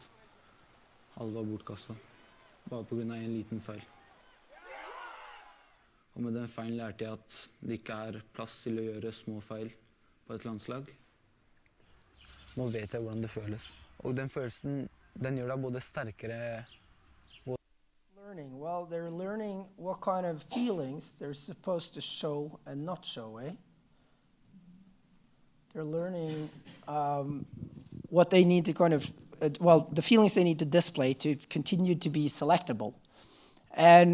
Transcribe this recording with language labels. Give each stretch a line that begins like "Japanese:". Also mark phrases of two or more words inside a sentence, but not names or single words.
Norwegian: Alle var bortkastet. Bare på grunn av en liten feil. Og med den feilen lærte jeg at det ikke plass til å gjøre små feil på et landslag. Nå vet jeg hvordan det føles. Og den følelsen, den gjør deg både sterkere.
English: Well, they're learning what kind of feelings they're supposed to show and not show, eh? They're learning what they need to kind of, the feelings they need to display to continue to be selectable.